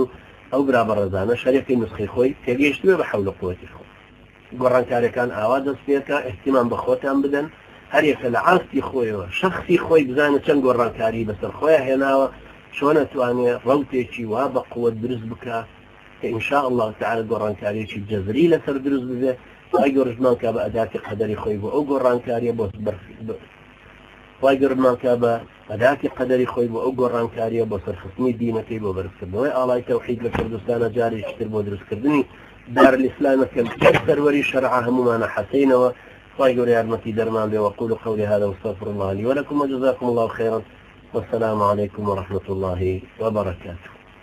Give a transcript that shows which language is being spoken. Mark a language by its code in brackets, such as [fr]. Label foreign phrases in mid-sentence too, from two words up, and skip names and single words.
[ckb] ئەو برا بەڕێزانە شەریەکەی نسخەی خۆی تێگەیشتوێ بە حول قوتی خۆ گۆڕانکاریەکان ئاوا دەست پێکە ئێحتیمام بە خۆتان بدەن هەر یەکە لە ئاستی خۆیەوە شەخسی خۆی بزانە چەند گۆڕانکاری بەسەر خۆیان هێناوە چۆن ئەتوانێت ڕەوتێکی وا بە قووەت دروست بکە کە [ar] ئینشاء الله تعالی [ckb] گۆڕانکاریەکی جەزری لەسەر دروست ببێ خی گەورەمان کە بە ئەداتی قەدەری خۆی بۆ ئەو گۆڕانکاریە بۆ خی گەورەمان کە بە ئەداتی قەدەری خۆی بۆ ئەو گۆڕانکاریە بۆ سەرخستنی دینەکەی بۆ بەرزکردنەوەی ئاڵای تەوحید لە کوردستانە جارێکتر بۆ دروستکردنی دارالئیسلامەکە سەروەری شەرع هەمومانە حەسەینەوە خی گەورە یارمەتی دەرمان بێ وەقول [ar] قولي هذا واستغفر الله لي ولكم وجزاكم الله خيرا والسلام عليكم ورحمة الله وبركاته.